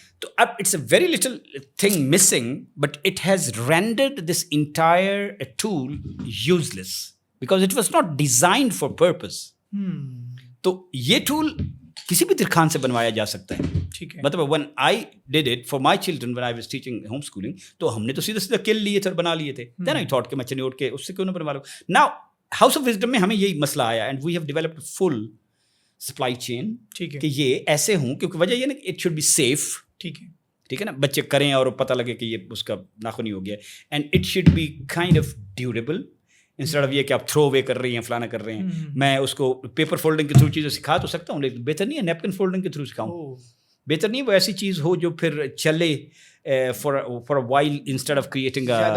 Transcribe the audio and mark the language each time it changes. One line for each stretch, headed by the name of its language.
Urdu: تو اب
English: It's a very little thing missing, but it has rendered this entire tool useless because it was not designed for purpose.
Urdu: تو یہ tool کسی بھی درخان سے بنوایا جا سکتا ہے. ٹھیک ہے, مطلب
English: when I did it for my children when I was teaching home schooling,
Urdu: تو ہم نے تو سیدھا کل لیے تھے اور بنا لیے تھے.
English: then I thought
Urdu: کہ میں چنی اٹھ کے اس سے کیوں نہ بنوا لوں. now House of Wisdom میں ہمیں یہی مسئلہ آیا
English: and we have developed a full supply chain
Urdu: کہ یہ ایسے ہوں, کیونکہ وجہ یہ نا کہ
English: it should be safe.
Urdu: ٹھیک ہے نا, بچے کریں اور پتہ لگے کہ یہ اس کا ناخن ہی ہو گیا,
English: and it should be kind of durable instead of
Urdu: یہ کہ آپ تھرو اوے کر رہی ہیں, فلانا کر رہے ہیں. میں اس کو پیپر فولڈنگ کے تھرو چیزیں سکھا تو سکتا ہوں, لیکن بہتر نہیں ہے نیپکن فولڈنگ کے تھرو سکھاؤں. بہتر نہیں وہ ایسی چیز ہو جو پھر چلے
English: For a while instead of creating.